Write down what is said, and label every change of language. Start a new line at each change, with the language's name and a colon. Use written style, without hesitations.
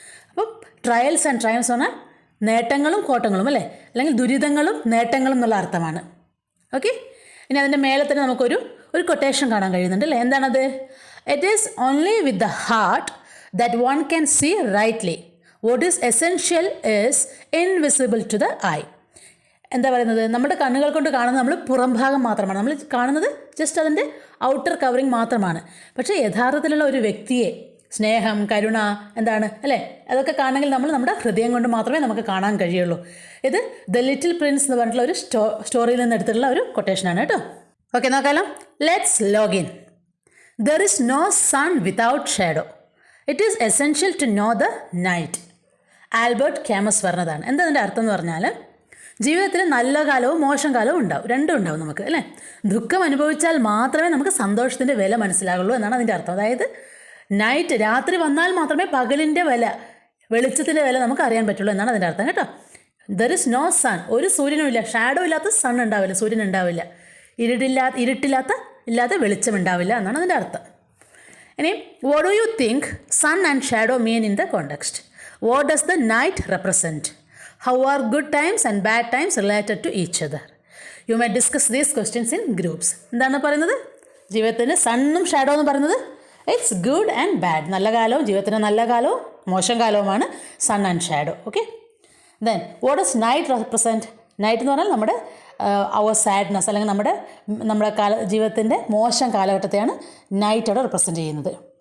Malayalam: അപ്പം trials and Triumph's പറഞ്ഞാൽ നേട്ടങ്ങളും കോട്ടങ്ങളും അല്ലേ, അല്ലെങ്കിൽ ദുരിതങ്ങളും നേട്ടങ്ങളും എന്നുള്ള അർത്ഥമാണ്. ഓക്കെ, ഇനി അതിൻ്റെ മേലെ തന്നെ നമുക്കൊരു കൊട്ടേഷൻ കാണാൻ കഴിയുന്നുണ്ട് അല്ലേ. എന്താണത്?
English: It is only with the heart that one can see rightly. What is essential is invisible to the eye.
Malayalam: എന്താ പറയുന്നത്? നമ്മുടെ കണ്ണുകൾ കൊണ്ട് കാണുന്നത് നമ്മൾ പുറം ഭാഗം മാത്രമാണ്, നമ്മൾ കാണുന്നത് ജസ്റ്റ് അതിൻ്റെ ഔട്ടർ കവറിങ് മാത്രമാണ്. പക്ഷേ യഥാർത്ഥത്തിലുള്ള ഒരു വ്യക്തിയെ, സ്നേഹം, കരുണ, എന്താണ് അല്ലേ, അതൊക്കെ കാണണമെങ്കിൽ നമ്മൾ നമ്മുടെ ഹൃദയം കൊണ്ട് മാത്രമേ നമുക്ക് കാണാൻ കഴിയുള്ളൂ. ഇത് ദ ലിറ്റിൽ പ്രിൻസ് എന്ന് പറഞ്ഞിട്ടുള്ള ഒരു സ്റ്റോറിയിൽ നിന്ന് എടുത്തിട്ടുള്ള ഒരു കൊട്ടേഷനാണ് കേട്ടോ. ഓക്കെ, നോക്കാലോ.
English: Let's login. There is no sun without shadow. It is essential to know the night. Albert Camus
Malayalam: പറഞ്ഞതാണ്. എന്താ അതിൻ്റെ അർത്ഥം എന്ന് പറഞ്ഞാൽ, ജീവിതത്തിൽ നല്ല കാലവും മോശം കാലവും ഉണ്ടാവും, രണ്ടും ഉണ്ടാവും നമുക്ക് അല്ലേ. ദുഃഖം അനുഭവിച്ചാൽ മാത്രമേ നമുക്ക് സന്തോഷത്തിൻ്റെ വില മനസ്സിലാകുള്ളൂ എന്നാണ് അതിൻ്റെ അർത്ഥം. അതായത് നൈറ്റ്, രാത്രി വന്നാൽ മാത്രമേ പകലിൻ്റെ വില, വെളിച്ചത്തിൻ്റെ വില നമുക്ക് അറിയാൻ പറ്റുള്ളൂ എന്നാണ് അതിൻ്റെ അർത്ഥം കേട്ടോ.
English: there is no sun,
Malayalam: ഒരു സൂര്യനും ഇല്ല. ഷാഡോ ഇല്ലാത്ത സൺ ഉണ്ടാവില്ല, സൂര്യൻ ഉണ്ടാവില്ല. ഇരുട്ടില്ലാത്ത വെളിച്ചം ഉണ്ടാവില്ല എന്നാണ് അതിൻ്റെ അർത്ഥം. ഇനി
English: what do you think sun and shadow mean in the context? What does the night represent? How are good times and bad times related to each other? You may discuss these questions in groups.
Malayalam: എന്താണ് പറയുന്നത്? ജീവിതത്തിന് സണ്ണും shadow എന്ന് പറയുന്നത്
English: It's good and bad.
Malayalam: നല്ല കാലവും ജീവിതത്തിന് നല്ല കാലവും മോശം കാലവുമാണ് sun and shadow. Okay,
English: Then what does night represent?
Malayalam: Night എന്ന് പറഞ്ഞാൽ നമ്മുടെ അവർ സാഡ്നെസ്, അല്ലെങ്കിൽ നമ്മുടെ ജീവിതത്തിൻ്റെ മോശം കാലഘട്ടത്തെയാണ് നൈറ്റ് അവിടെ റെപ്രസെൻറ്റ് ചെയ്യുന്നത്.